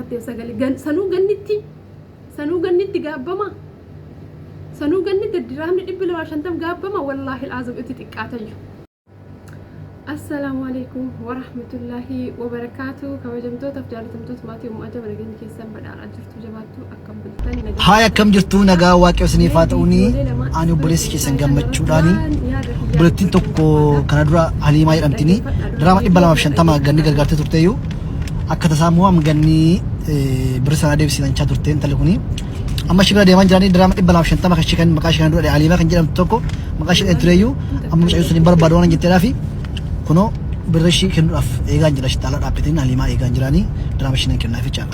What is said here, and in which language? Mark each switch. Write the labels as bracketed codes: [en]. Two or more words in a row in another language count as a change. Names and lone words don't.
[om] jetteef sagalee sanuu gannitti gaabbama sanuu gannitti diraamni 250 gaabbama [ar] والله العظيم [om] itti xiqqaatayyu. [ar] السلام عليكم ورحمة الله وبركاته. [om] Kabajamtootaaf jaalatamtoota maatii ummaa jaba nageenya keessan badhaadhaa jirtu jabaattu akkam bultan haay akkam jirtu nagaa waaqayyo isiniif haa ta'uuni ani obboleessi keessan gammachuudhaani bulettiin tokko kana dura Haliimaa jedhamtini diraama 250 ganni gargaartee turteeyyu akka tasaamu am ganni birsa deebisiin chaa turteen tale kuni amma shibira deeman jirani diraama 250 kashi kan maqaa shi kan dura Haliimaa kan jedhamtu tokko maqaa shi tureeyyu amma mucayyu sun barbaadu waan jetteedhaafi kuno birrishi kennuudhaaf eegaan jira shitaala dhaabbateen Haliimaa eegaan jirani diraama shi nan kennaaf jechaadha.